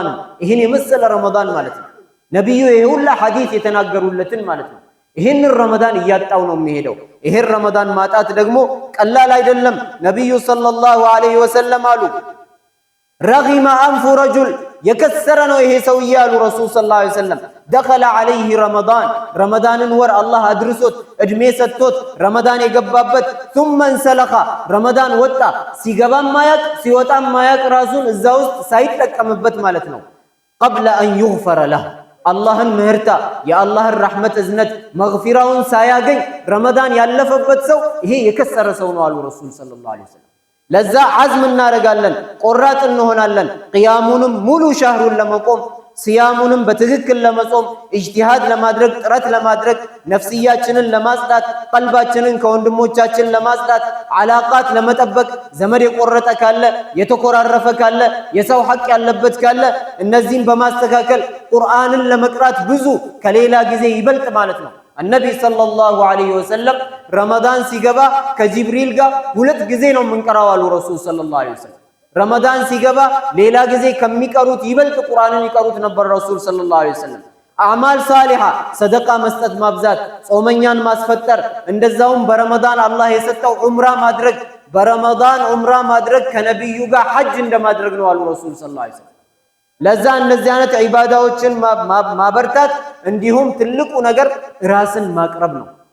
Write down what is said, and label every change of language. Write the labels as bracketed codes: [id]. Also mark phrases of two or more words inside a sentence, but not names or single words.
[am] ይሄን የመሰለ ረመዳን ማለት ነው። ነብዩ ይሄ ሁላ ሐዲስ የተናገሩለትን ማለት ነው። ይሄን ረመዳን እያጣው ነው የሚሄደው። ይሄን ረመዳን ማጣት ደግሞ ቀላል አይደለም። ነብዩ [ar] صلى الله عليه وسلم [am] አሉ [ar] رغم أنف رجل [am] የከሰረ ነው ይሄ ሰውዬ አሉ [ar] رسول صلى الله عليه وسلم። دخل عليه [am] ረመዳንን ወር አላህ አድርሶት እድሜ ሰጥቶት ረመዳን የገባበት [ar] ثم انسلخ [am] ረመዳን ወጣ ሲገባም ማያቅ ሲወጣም ማያቅ ራሱን እዛ ውስጥ ሳይጠቀምበት ማለት ነው። [ar] قبل ان يغفر له [am] አላህን ምህርታ የአላህን ረሕመት እዝነት መግፊራውን ሳያገኝ ረመዳን ያለፈበት ሰው ይሄ የከሰረ ሰው ነው አሉ [ar] رسول صلى الله عليه [am] ወሰለም። ለዛ አዝም እናደርጋለን፣ ቆራጥ እንሆናለን። ቂያሙንም ሙሉ ሻህሩን ለመቆም ሲያሙንም በትክክል ለመጾም ኢጅቲሃድ ለማድረግ ጥረት ለማድረግ ነፍስያችንን ለማጽዳት ቀልባችንን ከወንድሞቻችን ለማጽዳት አላቃት ለመጠበቅ ዘመድ የቆረጠ ካለ የተኮራረፈ ካለ የሰው ሐቅ ያለበት ካለ እነዚህን በማስተካከል ቁርአንን ለመቅራት ብዙ ከሌላ ጊዜ ይበልጥ ማለት ነው። [ar] النبي صلى الله عليه وسلم [am] رمضان ሲገባ ከጅብሪል ጋር 2 ጊዜ ነው የምንቀራው አሉ [ar] رسول صلى الله عليه وسلم። [am] ረመዳን ሲገባ ሌላ ጊዜ ከሚቀሩት ይበልጥ ቁርአንን ይቀሩት ነበር [ar] رسول صلى الله عليه وسلم። أعمال صالحة [am] ሰደቃ መስጠት ማብዛት፣ ጾመኛን ማስፈጠር፣ እንደዛውም በረመዳን አላህ የሰጠው ዑምራ ማድረግ፣ በረመዳን ዑምራ ማድረግ ከነብዩ ጋር ሐጅ እንደማድረግ ነው አሉ [ar] رسول صلى الله عليه وسلم። [am] ለዛ እነዚህ አይነት ዒባዳዎችን ማበርታት እንዲሁም ትልቁ ነገር ራስን ማቅረብ ነው።